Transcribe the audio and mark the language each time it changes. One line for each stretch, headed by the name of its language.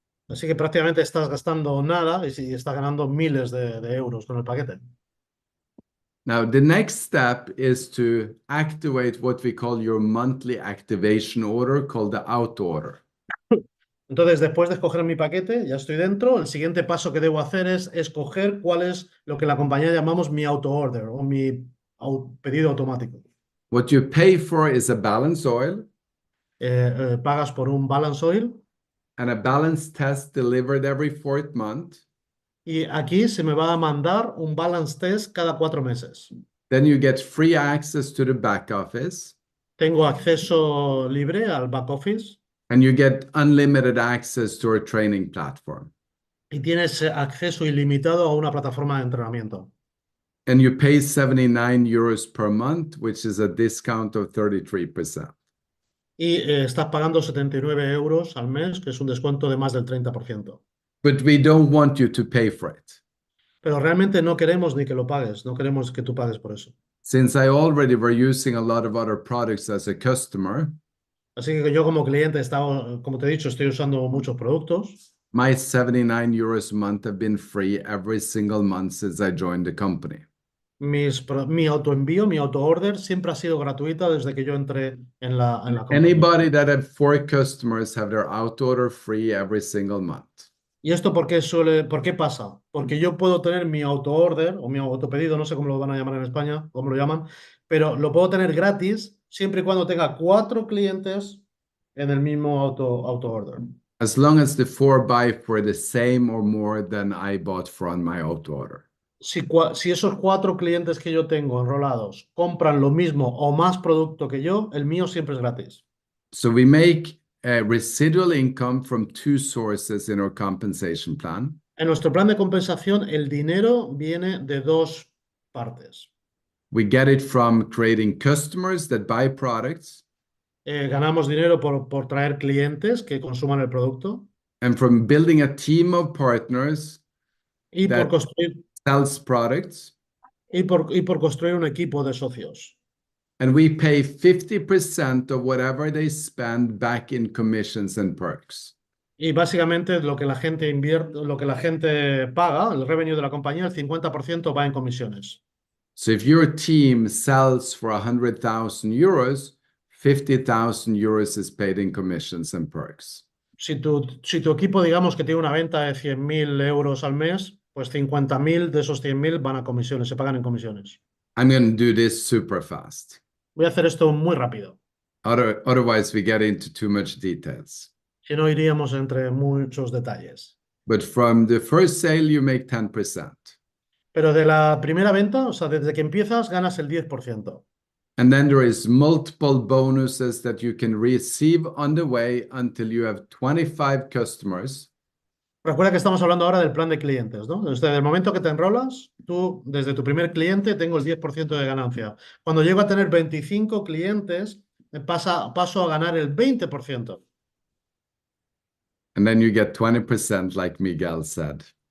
Spanish: Así que prácticamente estás gastando nada y estás ganando miles de euros con el paquete.
English: Now, the next step is to activate what we call your monthly activation order, called the out order.
Spanish: Entonces, después de escoger mi paquete, ya estoy dentro. El siguiente paso que debo hacer es escoger cuál es lo que la compañía llamamos mi auto order o mi pedido automático.
English: What you pay for is a balance oil
Spanish: Pagas por un balance oil
English: and a balance test delivered every 4th month.
Spanish: y aquí se me va a mandar un balance test cada 4 meses.
English: Then you get free access to the back office
Spanish: Tengo acceso libre al back office
English: and you get unlimited access to our training platform.
Spanish: y tienes acceso ilimitado a una plataforma de entrenamiento.
English: And you pay 79 euros per month, which is a discount of 33%.
Spanish: Y estás pagando 79 euros al mes, que es un descuento de más del 30%.
English: But we don't want you to pay for it.
Spanish: Pero realmente no queremos ni que lo pagues, no queremos que tú pagues por eso.
English: Since I already were using a lot of other products as a customer,
Spanish: Así que yo como cliente estaba, como te he dicho, estoy usando muchos productos.
English: my 79 euros a month have been free every single month since I joined the company.
Spanish: Mi autoenvío, mi autoorder siempre ha sido gratuita desde que yo entré en la compañía.
English: Anybody that had 4 customers have their auto order free every single month.
Spanish: ¿Y esto por qué pasa? Porque yo puedo tener mi autoorder o mi autopedido, no sé cómo lo van a llamar en España, cómo lo llaman, pero lo puedo tener gratis siempre y cuando tenga 4 clientes en el mismo autoorder.
English: As long as the 4 buy for the same or more than I bought from my auto order.
Spanish: Si esos 4 clientes que yo tengo enrolados compran lo mismo o más producto que yo, el mío siempre es gratis.
English: So we make a residual income from 2 sources in our compensation plan.
Spanish: En nuestro plan de compensación, el dinero viene de 2 partes.
English: We get it from creating customers that buy products
Spanish: Ganamos dinero por traer clientes que consuman el producto
English: and from building a team of partners
Spanish: y por that construir,
English: sells products.
Spanish: y por construir un equipo de socios.
English: And we pay 50% of whatever they spend back in commissions and perks.
Spanish: Y básicamente lo que la gente invierte, lo que la gente paga, el revenue de la compañía, el 50% va en comisiones.
English: So if your team sells for 100,000 euros, 50,000 euros is paid in commissions and perks.
Spanish: Si tu equipo, digamos que tiene una venta de 100.000 euros al mes, pues 50.000 de esos 100.000 van a comisiones, se pagan en comisiones.
English: I'm going to do this super fast.
Spanish: Voy a hacer esto muy rápido,
English: Otherwise, we get into too much details.
Spanish: si no iríamos entre muchos detalles.
English: But from the first sale, you make 10%.
Spanish: Pero de la primera venta, o sea, desde que empiezas, ganas el 10%.
English: And then there is multiple bonuses that you can receive on the way until you have 25 customers.
Spanish: Recuerda que estamos hablando ahora del plan de clientes, ¿no? Desde el momento que te enrolas, tú, desde tu primer cliente, tengo el 10% de ganancia. Cuando llego a tener 25 clientes, paso a ganar el 20%.
English: And then you get 20%, like Miguel said.